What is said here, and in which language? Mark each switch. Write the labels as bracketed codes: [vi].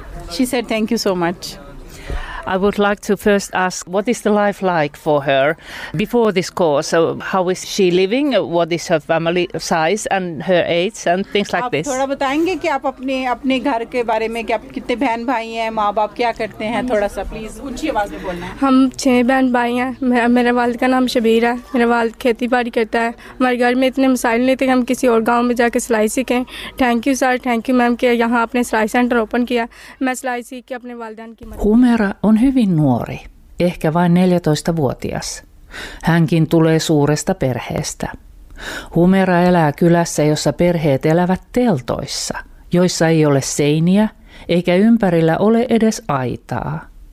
[en] She said thank you so much. I would like to first ask, what is the life like for her before this course? So how is she living? What is her family size and her age and things like this? [hi] थोड़ा बताएंगे कि आप अपने अपने घर के बारे में कि आप कितने बहन भाई हैं, माँ बाप क्या करते हैं, थोड़ा सा please ऊंची आवाज में बोलना. हम छह बहन भाई हैं. मेरे वाल का नाम शबीर है. मेरा वाल खेती बाड़ी करता है. हमारे घर में इतने मसाइल नहीं थे कि हम किसी और गाँव में जाके सिलाई सीखें. Thank you sir, thank you ma'am कि यहाँ आपने सिलाई सेंटर ओपन किया. मैं सिलाई सीख के अपने वालदान की Humera. [fi] Hyvin nuori, ehkä vain 14-vuotias. Hänkin tulee suuresta perheestä. Humera elää kylässä, jossa perheet elävät teltoissa, joissa ei ole seiniä eikä ympärillä ole edes aitaa.